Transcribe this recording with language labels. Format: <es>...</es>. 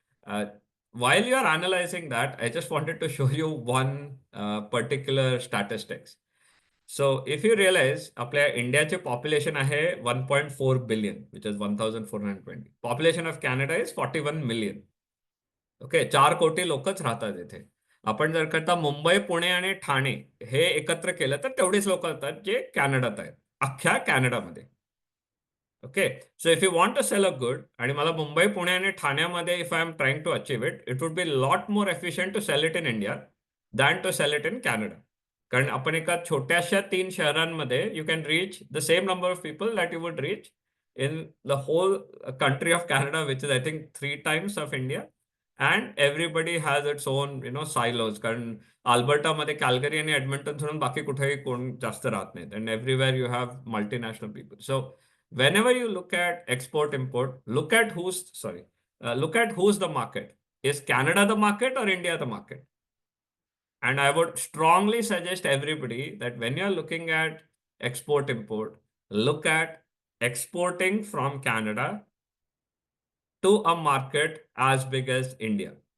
<en>Uh, while you're analyzing that, I just wanted to show you one particular statistics. So if you realize,</en> <mr>आपल्या इंडियाचे</mr> <en>population</en> <mr>आहे</mr> <en>1.4 billion, which is 1420. Population of Canada is 41 million.</en> <mr>Okay, 4 कोटी लोकच राहतात इथे. आपण जर करता मुंबई, पुणे आणि ठाणे हे एकत्र केलं तर तेवढीच लोक असतात जे कॅनडात आहेत, अख्ख्या कॅनडामध्ये.</mr> <en>Okay, so if you want to sell a good,</en> <mr>आणि मला मुंबई, पुणे आणि ठाण्यामध्ये</mr> <en>if I am trying to achieve it, it would be a lot more efficient to sell it in India than to sell it in Canada.</en> <mr>कारण आपण एका छोट्याशा 3 शहरांमध्ये</mr> <en>you can reach the same number of people that you would reach in the whole country of Canada, which is I think 3 times of India. And everybody has its own, silos.</en> <mr>कारण अल्बर्टामध्ये Calgary आणि Edmonton सोडून बाकी कुठेही कोण जास्त राहत नाहीत.</mr> <en>And everywhere you have multinational people. So whenever you look at export import, look at who's the market. Is Canada the market or India the market? And I would strongly suggest everybody that when you're looking at export import, look at exporting from Canada to a market as big as India.</en>